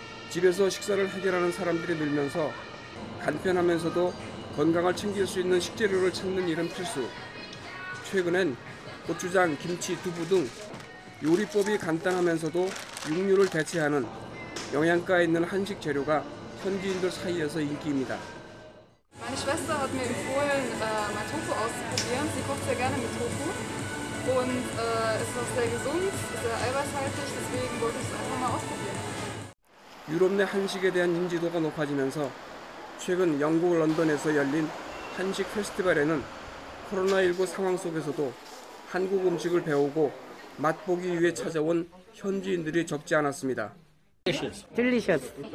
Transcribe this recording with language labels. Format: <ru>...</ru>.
<ko>집에서 식사를 해결하는 사람들이 늘면서 간편하면서도 건강을 챙길 수 있는 식재료를 찾는 일은 필수. 최근엔 고추장, 김치, 두부 등 요리법이 간단하면서도 육류를 대체하는 영양가 있는 한식 재료가 현지인들 사이에서 인기입니다.</ko> <de>Meine Schwester hat mir empfohlen, mal Tofu auszuprobieren. Sie kocht sehr gerne mit Tofu und ist auch sehr gesund, sehr eiweißhaltig, deswegen wollte ich es einfach mal ausprobieren.</de> <ko>유럽 내 한식에 대한 인지도가 높아지면서 최근 영국 런던에서 열린 한식 페스티벌에는 코로나19 상황 속에서도 한국 음식을 배우고 맛보기 위해 찾아온 현지인들이 적지 않았습니다.</ko> <en>Delicious.</en>